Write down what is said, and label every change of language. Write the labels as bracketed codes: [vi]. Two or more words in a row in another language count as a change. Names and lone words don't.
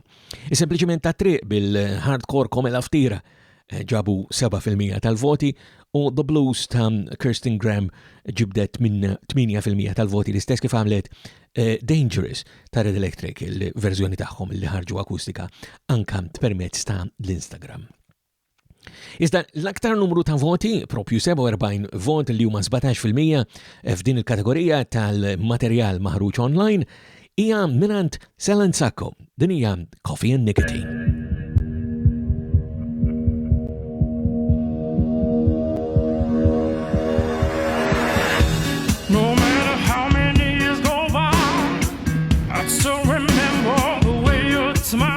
[mt] Sempliċiment ta' triq bil-hardcore komela ftira ġabu 7% tal-voti u The Blues ta' Kirsten Graham ġibdet minn 8% tal-voti l-istess kif għamlet Dangerous ta' Red Electric, il-verżjoni tagħhom li ħarġu akustika anka permezz ta' l-Instagram. Iżda l-aktar numru ta' voti, propju 47 vot li huma 17% f'din il-kategorija tal-materjal maħruġ online, hija minant ToniSant.com. Din hija Coffee and Nicotine. [en] No matter how many years go by, I still remember the way you smiled.